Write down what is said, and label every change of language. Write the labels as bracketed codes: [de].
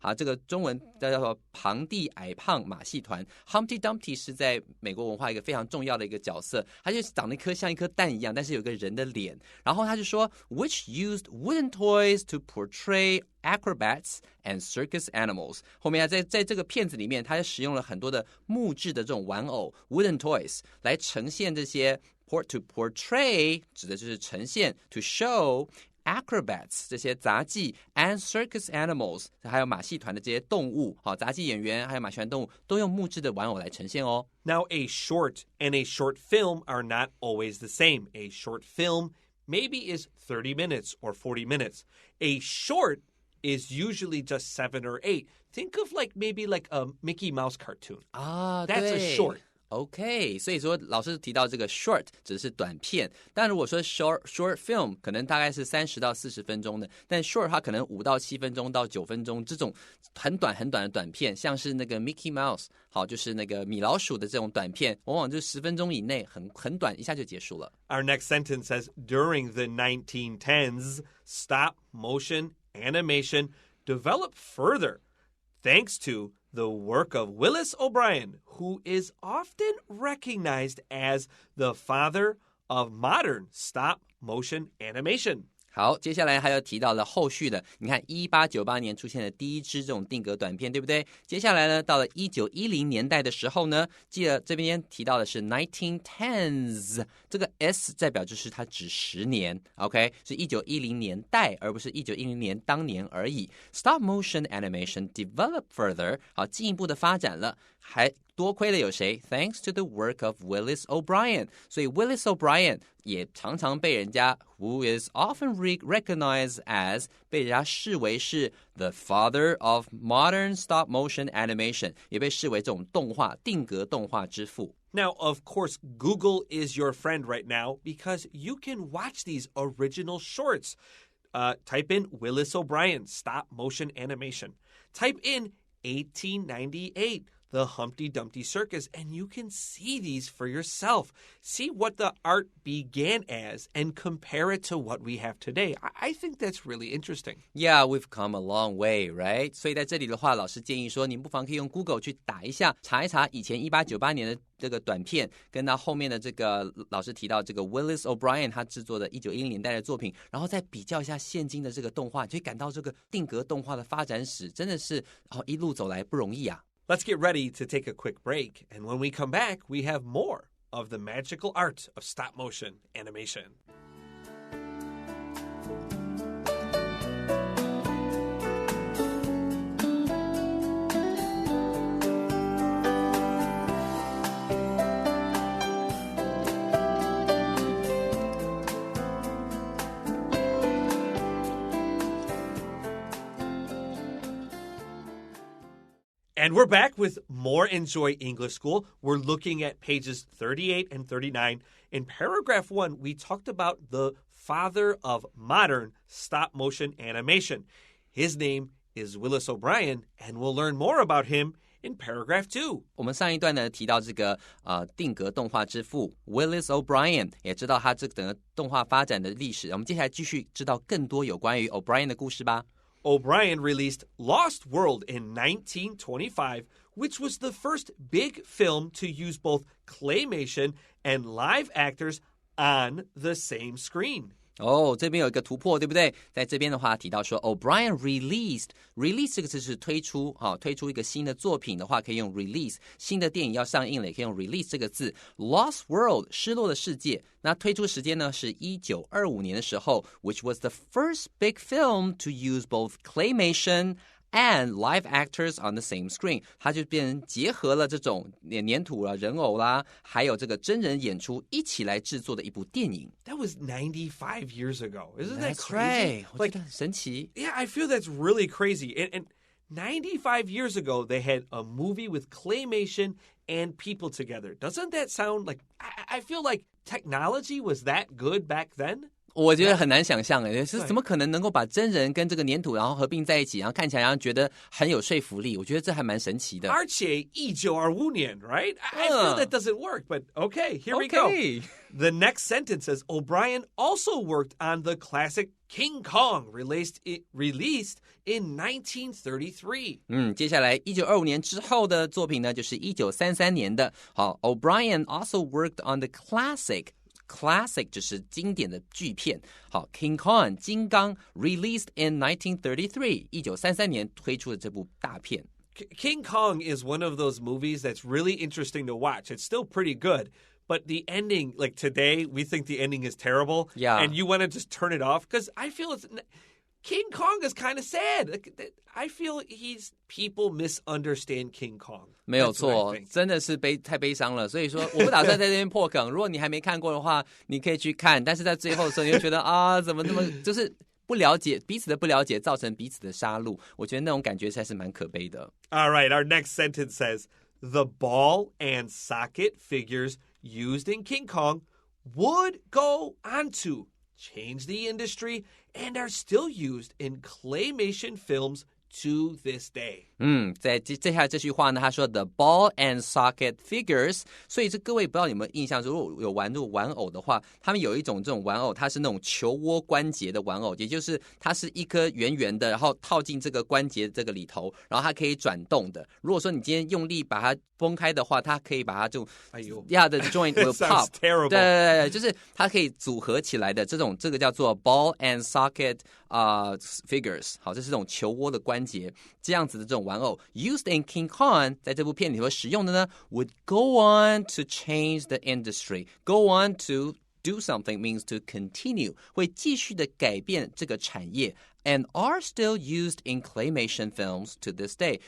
[zh] 这个中文叫做庞蒂矮胖马戏团 Humpty Dumpty 是在美国文化一个非常重要的一个角色，他就长得像一颗蛋一样，但是有个人的脸，然后他就说 [en] which used wooden toys to portray acrobats and circus animals [zh] 后面在这个片子里面，他就使用了很多的木质的这种玩偶 [en] wooden toys [zh] 来呈现这些 [en] to portray [zh] 指的就是呈现 [en] to show [zh] acrobats 这些杂技 [en] and circus animals [zh] 还有马戏团的这些动物杂技演员还有马戏团动物都用木质的玩偶来呈现哦。 [en] Now a short and a short film are not always the same. A short film maybe is 30 minutes or 40 minutes. A short is usually just 7 or 8. Think of maybe a Mickey Mouse cartoon. That's a short. [zh] OK， 所以说老师提到这个 short 指的是短片，但如果说 short film 可能大概是30到40分钟的，但 short 它可能5到7分钟到9分钟，这种很短的短片，像是那个 Mickey Mouse 就是那个米老鼠的这种短片，往往就10分钟以内，很短，一下就结束了。 [en] Our next sentence says, during the 1910s, stop motion animation developed further thanks to the work of Willis O'Brien, who is often recognized as the father of modern stop-motion animation. [zh] 好，接下来还有提到了后续的，你看1898年出现了第一支这种定格短片，对不对？接下来呢，到了1910年代的时候呢，记得这边提到的是 1910s， 这个 s 代表就是它指10年 ，OK， 是1910年代，而不是1910年当年而已。 [en] Stop motion animation developed further， [zh] 好，进一步的发展了，还多亏了有谁 ？ [en] Thanks to the work of Willis O'Brien， [zh] 所以 Willis O'Brien 也常常被人家 [en] who is often recognized as [zh] 被人家视为是 [en] the father of modern stop motion animation， [zh] 也被视为这种定格动画之父。 [en] Now, of course, Google is your friend right now because you can watch these original shorts. Type in Willis O'Brien stop motion animation. Type in 1898. the Humpty Dumpty Circus, and you can see these for yourself. See what the art began as and compare it to what we have today. I think that's really interesting. Yeah, we've come a long way, right? [zh] 所以在这里的话，老师建议说，您不妨可以用 Google 去打一下，查一查以前1898年的这个短片，跟到后面的这个老师提到这个 Willis O'Brien 他制作的1910年代的作品，然后再比较一下现今的这个动画，就会感到这个定格动画的发展史真的是一路走来不容易啊。 [en] Let's get ready to take a quick break, and when we come back, we have more of the magical art of stop motion animation. And we're back with more Enjoy English School. We're looking at pages 38 and 39. In paragraph 1, we talked about the father of modern stop-motion animation. His name is Willis O'Brien, and we'll learn more about him in paragraph 2. [zh] 我们上一段呢提到这个定格动画之父 Willis O'Brien， 也知道他这整个动画发展的历史。我们接下来继续知道更多有关于 O'Brien 的故事吧。 [en] O'Brien released Lost World in 1925, which was the first big film to use both claymation and live actors on the same screen. [zh] 这边有一个突破，对不对？在这边的话提到说 O'Brien release 这个字是推出，推出一个新的作品的话可以用 release， 新的电影要上映了也可以用 release 这个字。 Lost World 失落的世界，那推出时间呢是1925年的时候 [en] which was the first big film to use both claymation and live actors on the same screen， [zh] 它就变成结合了这种粘土啦、人偶啦，还有这个真人演出一起来制作的一部电影。 [en] That was 95 years ago. Isn't that crazy? Right. [zh] 我觉得很神奇。 [en] Yeah, I feel that's really crazy. And 95 years ago, they had a movie with claymation and people together. Doesn't that sound like... I feel like technology was that good back then? [zh] 我觉得很难想象是怎么可能能够把真人跟这个粘土然后合并在一起，然后看起来让人觉得很有说服力。我觉得这还蛮神奇的。而且192年 [en] right? I feel that doesn't work, but okay, here we go. The next sentence says, O'Brien also worked on the classic King Kong, released in 1933. [zh] 接下来1925年之后的作品呢，就是1933年的。好 ， [en] O'Brien also worked on the classic [zh] 就是经典的巨片。好 ，King Kong 金刚 [en] released in 1933 [zh] 1933年推出的这部大片。 [en] King Kong is one of those movies that's really interesting to watch. It's still pretty good. But the ending, like today, we think the ending is terrible. Yeah. And you want to just turn it off? Because I feel King Kong is kind of sad. I feel people misunderstand King Kong. [zh] 没有错，真的是太悲伤了。所以说，我不打算在这边破梗。如果你还没看过的话，你可以去看。但是在最后的时候，你会觉得怎么那么就是不了解彼此的不了解，造成彼此的杀戮。我觉得那种感觉才是蛮可悲的。 [en] All right, our next sentence says, the ball and socket figures used in King Kong would go on to change the industry and are still used in claymation films to this day. [zh] 在接下来这句话呢，他说 the ball and socket figures， 所以这各位不知道有没有印象，如果有玩玩偶的话，他们有一种这种玩偶，它是那种球窝关节的玩偶，也就是它是一颗圆圆的，然后套进这个关节这个里头，然后它可以转动的。如果说你今天用力把它崩开的话，它可以把它就 [en] the joint will pop。 terrible. [zh] 对，就是它可以组合起来的这个叫做 ball and socket figures。好，这是这种球窝的关节，这样子的这种玩偶 [en] used in King Kong [zh] 在这部片里头使用的呢 [en] would go on to change the industry. Go on to do something means to continue， [zh] 会继续的改变这个产业 [en] and are still used in claymation films to this day。